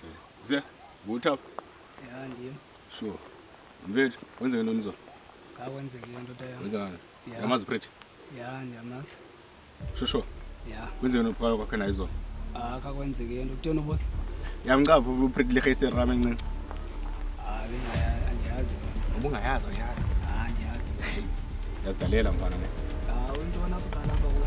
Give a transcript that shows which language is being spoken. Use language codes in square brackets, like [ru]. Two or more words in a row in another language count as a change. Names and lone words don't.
[xh] Ze, buthapha. Ya ndiyo. Sure. Mfethu, wenze ntoni zo? Akwenzeke into yami. Wenza ngani? Ya. Yamazi Pretty. Ya ndiyamazi. Sure. Ya. Wenze ntoni phakathi kwakhe naye zo? Akakwenzeke into kutheni boss? Yamqapha uPretty leGeester rama encinci. Andiyazi. Ubungayazi uyazi. Andiyazi. Yazidalela mfana ne. Intona apha lapha kuwe.